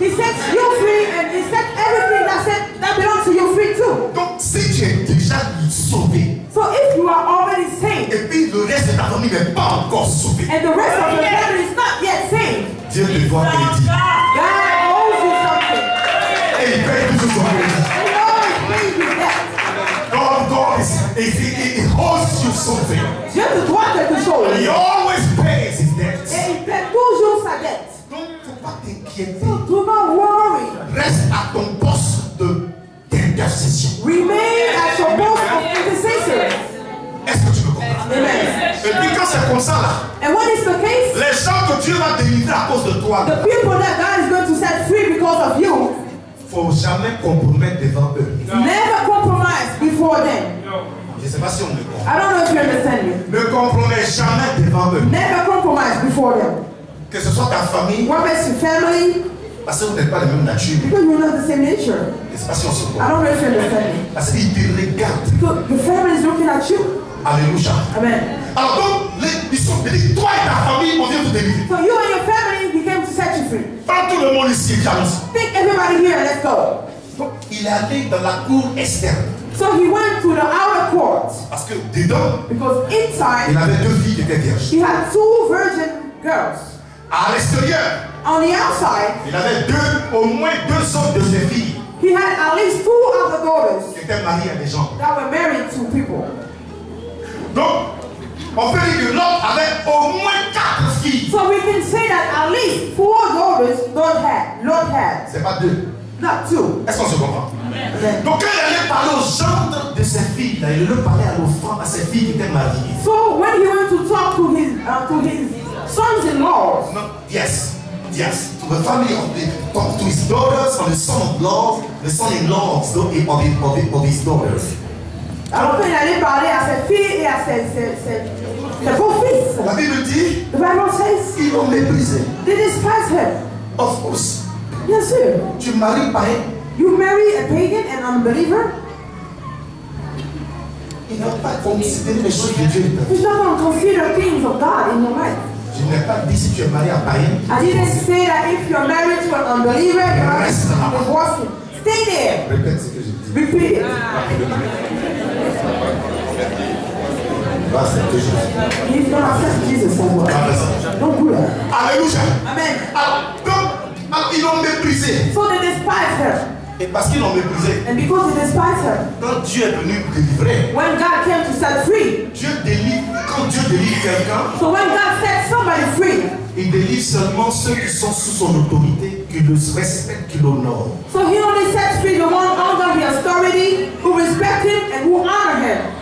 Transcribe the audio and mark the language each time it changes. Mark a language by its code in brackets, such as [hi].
[en] he sets you free and he sets everything that belongs to you free too. [fr] Donc si tu es déjà sauvé, [en] So if you are already saved [fr] et puis le reste de ta famille n'est pas encore sauvé, [en] and the rest of your family is not yet saved, [fr] Dieu te doit crédit. [en] God owes you something. [fr] Et il paye toujours son crédit. [en] And he always pays you that. God he owes you something. [fr] Dieu te doit quelque chose. [en] He always pays his debt. [fr] Et il paie toujours sa dette. Donc, il ne faut pas t'inquiéter. [en] So do not worry. [fr] Reste à ton poste d'intercession. [en] Remain at your post of intercessor. [fr] Est-ce que tu me comprends? Amen. Et puis quand c'est comme ça là, [en] And when it's the case, [fr] les gens que Dieu va délivrer à cause de toi, [en] the people that God is going to set free because of you, [fr] il ne faut jamais compromettre devant eux. [en] never compromise before them. [fr] Je ne sais pas si on me comprend. [en] I don't know if you understand me. [fr] Ne compromets jamais devant eux. [en] Never compromise before them. [fr] Que ce soit ta famille, [en] Whether it's your family, [fr] parce que vous n'êtes pas de même nature. [en] because you're not the same nature. [fr] Je ne sais pas si on se [en] I [fr] comprend. [en] don't know if you understand me. [fr] Parce qu'ils te regardent. [en] Because the family is looking at you. Alléluia. Amen. [fr] Alors donc, ils sont dit, toi et ta famille, on vient vous délivrer. [en] So you and your family, he came to set you free. [fr] Prends tout le monde ici et viens ici. [en] Take everybody here and let's go. [fr] Donc, il est allé dans la cour externe. [en] So he went to the outer court [fr] Parce que dedans, [en] because [fr] il [en] inside [fr] avait deux filles qui étaient vierges. [en] he had two virgin girls. [fr] À l'extérieur, [en] On the outside, [fr] il avait au moins deux autres de ses filles he had at least two other daughters qui étaient mariées à des gens. [en] that were married to people. [fr] Donc, on peut dire que l'autre avait au moins quatre filles. [en] So we can say that at least four daughters Lot had. [fr] C'est pas deux. [en] Not two. [fr] Est-ce qu'on se comprend? Amen. Donc, quand il allait parler aux gendres de ses filles, là, il le parlait à l'enfant, à ses filles qui étaient mariées. [en] So when he went to talk to his sons-in-law, No, yes. To the family of to his daughters, or the son-in-law of his daughters. [fr] alors qu'il allait parler à ses filles et à ses beaux-fils, La Bible dit, [en] the Bible says, [fr] ils l'ont méprisé. [en] they despise him. Of course. [fr] Bien sûr. Tu maries païen. [en] You marry a pagan and unbeliever, [fr] Il n'a pas considéré les choses de Dieu. [en] he's not going to consider things of God in your life. [fr] Je n'ai pas dit si tu es marié à païen. [en] I didn't say that if you're married to an unbeliever, you have to divorce him. Stay there. [fr] Répète ce que je dis. [en] Repeat it. [fr] Va accepter Jésus. [en] He's going to accept Jesus as well. Don't do that. Alléluia. Amen. [fr] Alors, ils l'ont méprisé. [en] So they despise her. [fr] Et parce qu'ils l'ont méprisé, [en] And because they despise her, [fr] quand Dieu est venu délivrer, [en] when God came to set free, [fr] quand Dieu délivre quelqu'un, [en] so when God set somebody free, [fr] il délivre seulement ceux qui sont sous son autorité, qui le respectent, qui l'honorent. [en] so he only sets free the one under his authority, who respect him and who honor him.